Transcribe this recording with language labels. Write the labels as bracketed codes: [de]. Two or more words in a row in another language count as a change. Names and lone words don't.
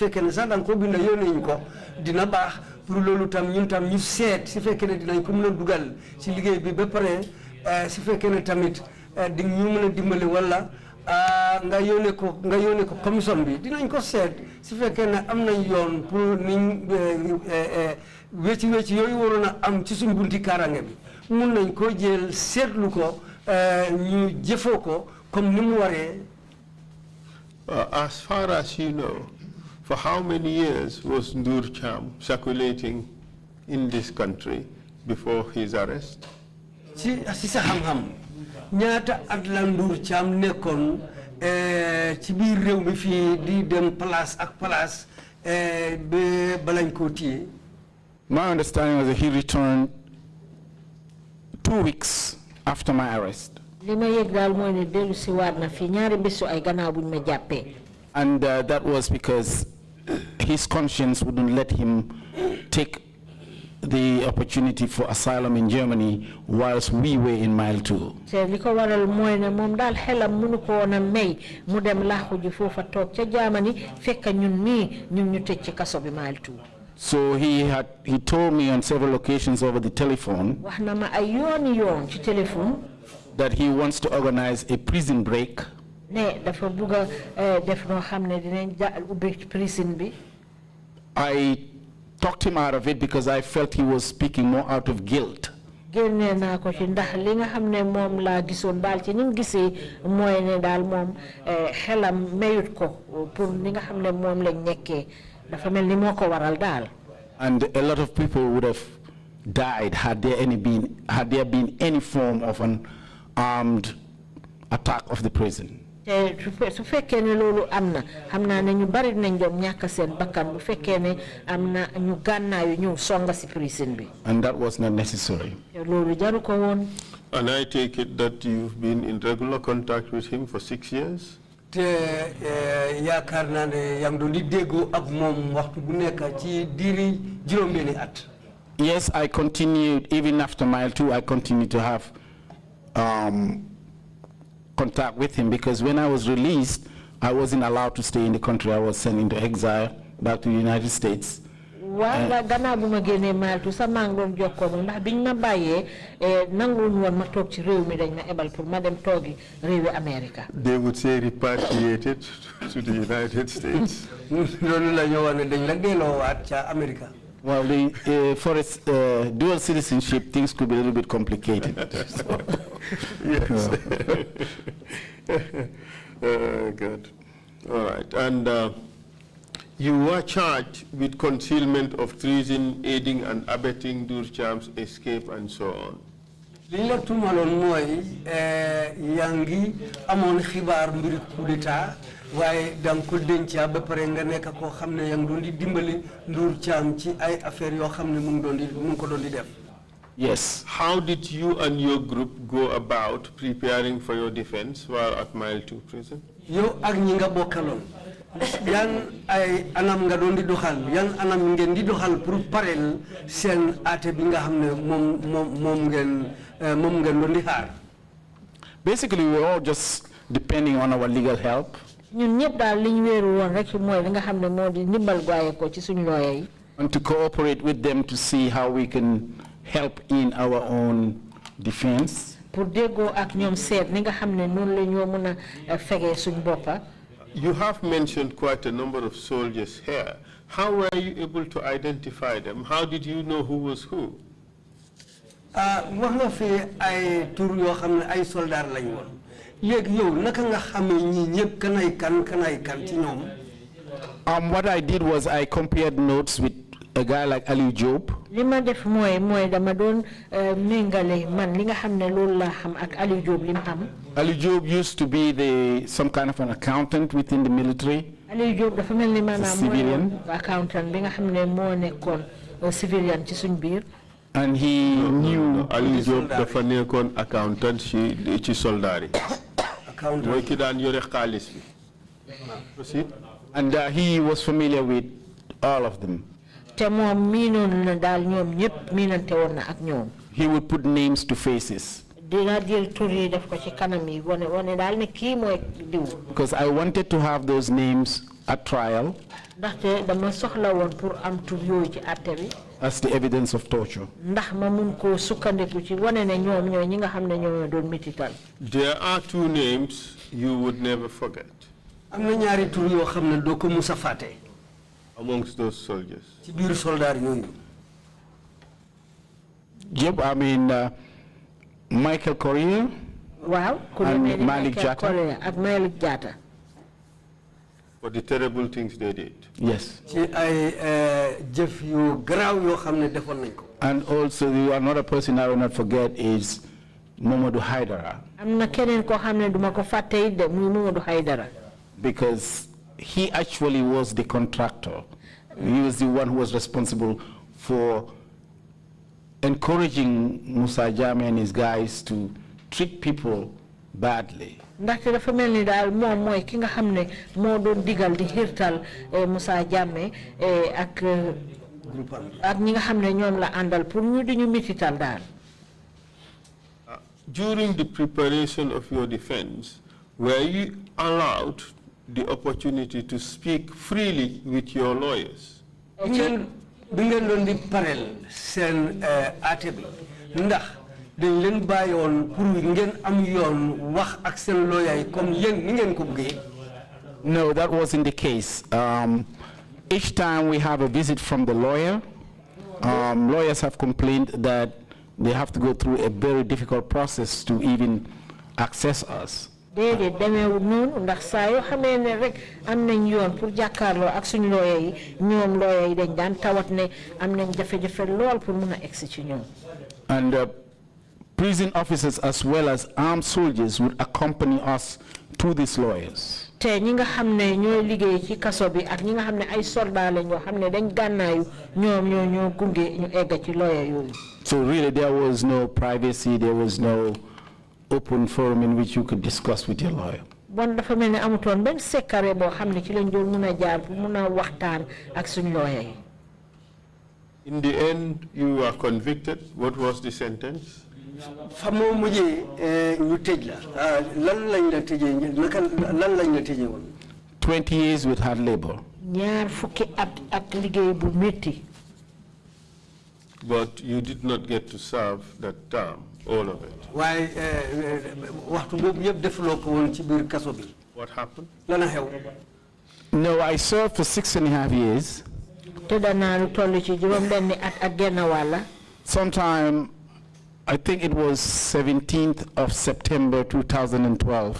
[wo] fekkee ne sax da nga ko binda yónnee ñu ko dina baax pour loolu tam ñun tam ñu seet su fekkee ne dinañ ko mën a dugal ci liggéey bi ba pare su fekkee ne tamit di ñu mën a dimbali wala nga yónnee ko commission bi dinañ ko seet su fekkee ne am nañ yoon pour niñ wecci yooyu waroon a am ci suñ bunti kaaraange bi mun nañ ko jël seetlu ko ñu jëfoo ko comme ni mu waree. [en] As far as you know, for how many years was Noor Cham circulating in this country before his arrest? [wo] Si sa xam-xam ñaata at la Noor Cham nekkoon ci biir réew mi fii di dem place ak place ba balañ koo téye. [en] My understanding was that he returned 2 weeks after my arrest. [wo] li ma yëg daal mooy ne dellu si waat na fii ñaari bésu ay gannaaw buñ ma jàppee. [en] And that was because his conscience wouldn't let him take the opportunity for asylum in Germany whilst we were in Mile 2. [wo] te li ko waral mooy ne moom daal xelam mënu ko woon a may mu dem laaxu ji foofa toog ca Germany fekk ñun ñu tëj ci kaso bi Mile 2. [en] So he told me on several occasions over the telephone [wo] wax na ma ay yoon ci téléphone [en] that he wants to organize a prison break. [wo] ne dafa bugg def noo xam ne dinañ ubbi prison bi. [en] I talked him out of it because I felt he was speaking more out of guilt. [wo] génne naa ko ci ndax li nga xam ne moom laa gisoon daal ci ni mu gisee mooy ne daal moom xelam mayut ko pour li nga xam ne moom lañ nekkee dafa mel ni moo ko waral daal. [en] And a lot of people would have died had there been any form of an armed attack of the prison. [wo] te su fekkee ne loolu am na xam naa ne ñu bari nañ doon ñàkk seen bakkan bu fekkee ne am na ñu gànnaayu ñëw songa si prison bi. [en] And that was not necessary. [wo] te loolu jaru ko woon. [en] And I take it that you've been in regular contact with him for 6 years? [wo] te yaakaar naa ne yaa ngi doon di déggoo ak moom waxtu bu nekk ci diiri juróom-benni at. [en] Yes, I continued, even after Mile 2, I continued to have contact with him because when I was released, I wasn't allowed to stay in the country. I was sent into exile back to the United States. [wo] Waaw gannaaw bu ma génnee Mile 2 sax maa ngi doon jokkoo moom ndax biñ ma bàyyee nanguwuñu woon ma toog ci réew mi dañ ma ebal pour ma dem toogi réewi America. [en] They would say repatriated to the United States. [wo] loolu la ñu wax ne dañ la delloowaat ca America. [en] Well, for its dual citizenship, things could be a little bit complicated. So. Yes. Good. All right. And you were charged with concealment of treason, aiding and abetting Durcham's escape, and so on. [wo] li la tuumaloon mooy yaa ngi amoon xibaar mbiri [fr] coup d'état [wo] waaye da nga ko denca ba pare nga nekk koo xam ne yaa ngi doon di dimbali Ndur Cham ci ay affaire yoo xam ne mu ngi ko doon di def. [en] Yes. How did you and your group go about preparing for your defense while at Mile 2 prison? [wo] yow ak ñi nga bokkaloon yan ay anam nga doon di doxal yan anam ngeen di doxal pour parel seen aate bi nga xam ne moom ngeen doon di xaar. [en] Basically, we're all just depending on our legal help. [wo] ñun ñëpp daal li ñu wéeru woon rek mooy li nga xam ne moo di ndimbal goye ko ci suñu lawyer yi. [en] And to cooperate with them to see how we can help in our own defense. [wo] pour déggoo ak ñoom seet ni nga xam ne noonu la ñoo mën a fegee suñ boppa. [en] You have mentioned quite a number of soldiers here. How were you able to identify them? How did you know who was who? [wo] wax nga fi ay tur yoo xam ne ay soldaar lañ woon léegi yow naka nga xamee ñii ñëpp kanay kan ci ñoom. [en] What I did was I compared notes with a guy like Ali Job. [wo] li ma def mooy dama doon méngale man li nga xam ne loolu laa xam ak Ali Job li mu xam. [en] Ali Job used to be some kind of an accountant within the military. [wo] Ali Job dafa mel ni maanaam civilian accountant bi nga xam ne moo nekkoon civilian ci suñ biir. [en] And he knew [wo] Ali Job dafa nekkoon accountant ci soldat yi. mooy ki daan yore xaalis bi. [en] Proceed. And he was familiar with all of them. [wo] te moom miinoon na daal ñoom ñëpp miinante woon na ak ñoom. [en] He would put names to faces. [wo] dina jël tur yi def ko ci kanam yi wane daal ne kii mooy diw. [en] Because I wanted to have those names at trial. [wo] ndaxte dama soxla woon pour am tur yooyu ci àtte bi. [en] As the evidence of torture. [wo] ndax ma mun koo sukkandiku ci wane ne ñoom ñooy ñi nga xam ne ñoo doon mitital. [en] There are two names you would never forget. [wo] am na ñaari tur yoo xam ne doo ko musa fàtte. [en] Amongst those soldiers. [wo] ci biir soldaar yooyu. [en] Yep, I mean Michael Correa. [wo] waaw ku demee ni Malik Jatta ak Malik Jatta. [en] For the terrible things they did. Yes. [wo] ci ay jëf yu garaaw yoo xam ne defoon nañ ko. [en] And also another person I will not forget is Mamadou Haidara. [wo] am na keneen koo xam ne duma ko fàtte it de muy Mamadou Haidara. [en] Because he actually was the contractor. He was the one who was responsible for encouraging Musa Jammeh and his guys to treat people badly. [wo] ndaxte dafa mel ni daal moom mooy ki nga xam ne moo doon digal di xiirtal Musa Jammeh ak ñi nga xam ne ñoom la àndal pour ñu di ñu mitital daal. [en] During the preparation of your defense, were you allowed the opportunity to speak freely with your lawyers? [wo] bi ngeen doon di parel seen àtte bi ndax dañ leen bàyyoon pour ngeen am yoon wax ak seen lawyer yi comme yéen ni ngeen ko bëggee. [en] No, that wasn't the case. Each time we have a visit from the lawyer, lawyers have complained that they have to go through a very difficult process to even access us. [wo] déedéet demeewul noonu ndax saa yoo xamee ne rek am nañ yoon pour jàkkaarloo ak suñu lawyer yi ñoom lawyer yi dañ daan tawat ne am nañ jafe-jafe lool pour mun a egsi ci ñoom. [en] And prison officers as well as armed soldiers would accompany us to these lawyers. [wo] te ñi nga xam ne ñooy liggéey ci kaso bi ak ñi nga xam ne ay soldat lañ yoo xam ne dañ gànnaayu ñoom ñoo gunge ñu egg ci lawyer yooyu. [en] So really there was no privacy, there was no open forum in which you could discuss with your lawyer. [wo] Bon dafa mel ne amutoon benn secret boo xam ne ci lañ doon mun a jaar pour mun a waxtaan ak suñu lawyer yi. [en] In the end, you were convicted. What was the sentence? [wo] fa moo mujjee ñu tëj la lan lañ la tëjee naka lan lañ la tëjee woon. [en] 20 years with hard labor. [wo] ñaar fukki at ak liggéey bu métti. [en] But you did not get to serve that term, all of it. [wo] waaye waxtu boobu yëpp defuloo ko woon ci biir kaso bi. [en] What happened? [wo] lan a xew. [en] No, I served for 6.5 years. [wo] tëdd naa lu toll ci juróom-benni at ak genn wàlla. [en] Sometime, I think it was 17th of September 2012.